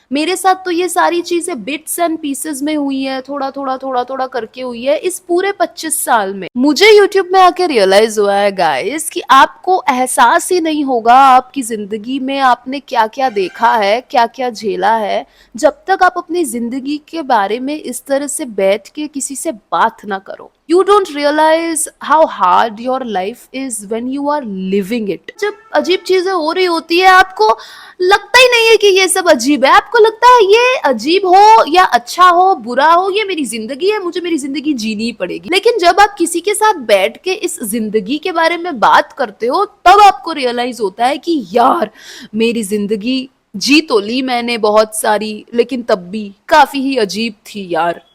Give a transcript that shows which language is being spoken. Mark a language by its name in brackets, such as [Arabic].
[Hindi] मेरे साथ तो ये सारी चीजें बिट्स एंड पीसेस में हुई है, थोड़ा थोड़ा करके हुई है इस पूरे 25 साल में। मुझे यूट्यूब में आके रियलाइज हुआ है गाइस कि आपको एहसास ही नहीं होगा आपकी जिंदगी में आपने क्या क्या देखा है, क्या क्या झेला है, जब तक आप अपनी जिंदगी के बारे में इस तरह से बैठ के किसी से बात ना करो। [English] You don't realize how hard your life is when you are living it. [Hindi] जब अजीब चीजें हो रही होती है आपको लगता ही नहीं है कि ये सब अजीब है, आपको लगता है ये अजीब हो या अच्छा हो बुरा हो ये मेरी जिंदगी है, मुझे मेरी जिंदगी जीनी ही पड़ेगी। लेकिन जब आप किसी के साथ बैठ के इस जिंदगी के बारे में बात करते हो, तब आपको रियलाइज होता है कि यार मेरी जिंदगी जी तो ली मैंने बहुत सारी, लेकिन तब भी काफी ही अजीब थी यार।